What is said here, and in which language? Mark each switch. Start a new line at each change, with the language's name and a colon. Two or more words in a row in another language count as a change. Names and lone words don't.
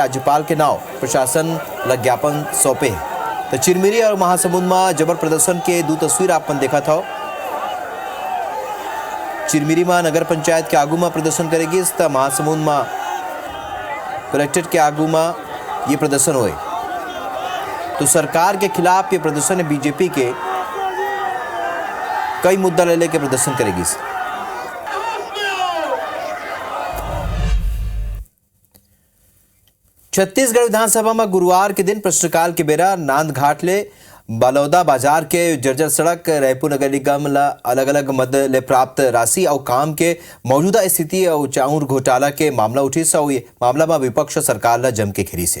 Chhattisgarhi: राज्यपाल के नाव प्रशासन ला ज्ञापन सौंपे। तो चिरमिरी और महासमुंद में जबर प्रदर्शन के दो तस्वीर अपन देखा था। चिरमिरी में नगर पंचायत के आगू में प्रदर्शन करेगी तो महासमुंद में कलेक्ट्रेट के आगू में ये प्रदर्शन हुए। तो सरकार के खिलाफ ये प्रदर्शन है। बीजेपी के कई मुद्दा ले लेके प्रदर्शन करेगी। छत्तीसगढ़ विधानसभा में गुरुवार के दिन प्रश्नकाल के बेरा नांदघाट ले बलौदा बाजार के जर्जर सड़क रायपुर नगर निगम ला अलग अलग मद ले प्राप्त राशि और काम के मौजूदा स्थिति और चाउर घोटाला के मामला उठी से ये मामला में विपक्ष सरकार ला जम के घेरी से।